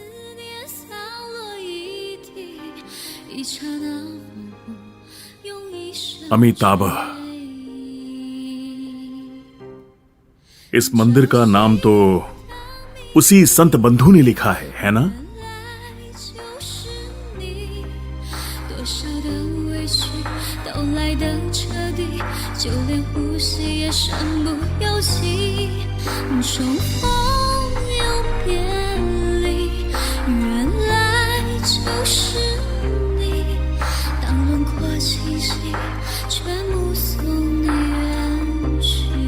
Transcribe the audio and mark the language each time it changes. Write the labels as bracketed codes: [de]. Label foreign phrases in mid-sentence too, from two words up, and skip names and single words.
[hi] अमिताभ, इस मंदिर का नाम तो उसी संत बंधु ने लिखा है ना? [zh] 多少的委屈都来得彻底，就连呼吸也身不由己。重逢又别离，原来就是你。当轮廓清晰，却目送你远去。